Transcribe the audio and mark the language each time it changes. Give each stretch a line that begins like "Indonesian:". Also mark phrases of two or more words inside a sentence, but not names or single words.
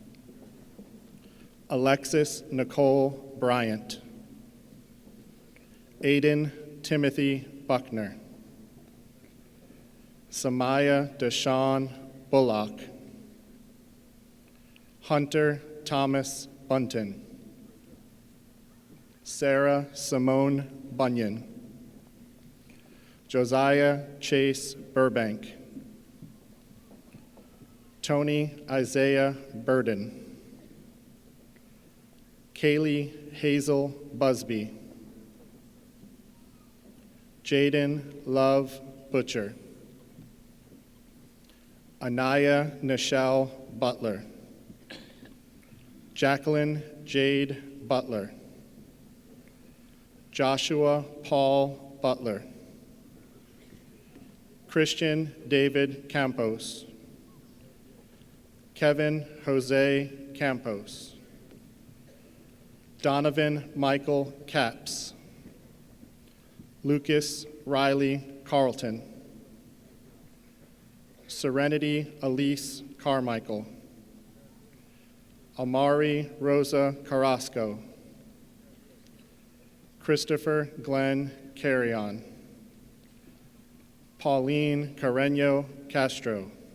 English: Alexis Nicole Bryant. Aiden Timothy Buckner, Samaya Deshawn Bullock, Hunter Thomas Bunton, Sarah Simone Bunyan, Josiah Chase Burbank, Tony Isaiah Burden, Kaylee Hazel Busby, Jaden Love Butcher, Anaya Nichelle Butler, Jacqueline Jade Butler, Joshua Paul Butler, Christian David Campos, Kevin Jose Campos, Donovan Michael Capps, Lucas Riley Carlton, Serenity Elise Carmichael, Amari Rosa Carrasco, Christopher Glenn Carrion, Pauline Carreño Castro,